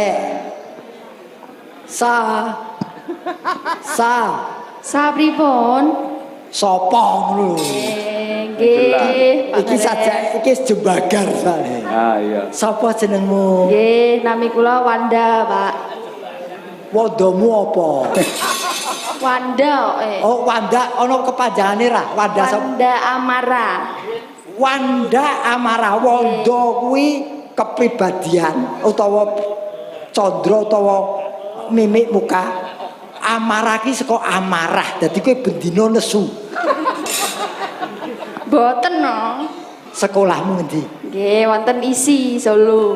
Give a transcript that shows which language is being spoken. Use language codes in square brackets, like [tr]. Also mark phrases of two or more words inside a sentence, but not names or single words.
[jv] Sa pripun? Sapa ngono? Nggih. Iki saja iki jembagar sane. Ah iya. Sapa jenengmu? Nggih, nami kula Wanda, Pak. Wandamu apa? Wanda, Oh, Wanda ana kepanjangane ra? Wanda Wanda Amara. Wanda Amara. Wanda kuwi kepribadian utawa candra utawa mimik muka. Amarah ki saka amarah. Dadi kowe bendina nesu. Boten no. Sekolahmu ngendi? Nggih, wonten isi Solo.